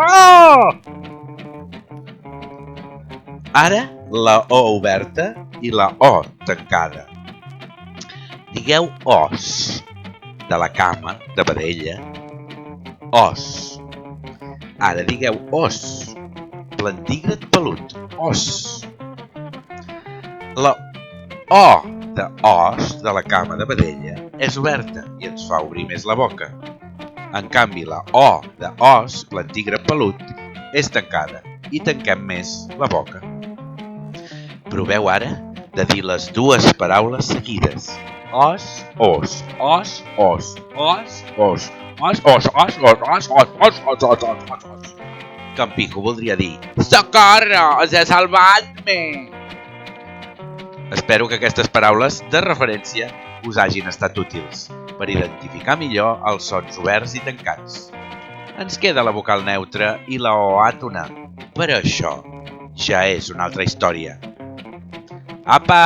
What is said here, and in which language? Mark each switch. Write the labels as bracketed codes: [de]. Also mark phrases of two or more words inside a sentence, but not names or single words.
[ca] Ara, la O oberta i la O tancada. Digueu os, de la cama, de vedella. Os. Ara digueu os, plantígrad pelut, os. La O de os, de la cama de vedella, és oberta i ens fa obrir més la boca. En canvi, la O de os, plantígrad pelut, és tancada i tanquem més la boca. Proveu ara de dir les dues paraules seguides. Os, os, os, os, os, os. Que en Pico voldria dir «Socorro! Has salvat-me!». Espero que aquestes paraules de referència us hagin estat útils per identificar millor els sons oberts i tancats. Ens queda la vocal neutra i la O àtona, però això ja és una altra història.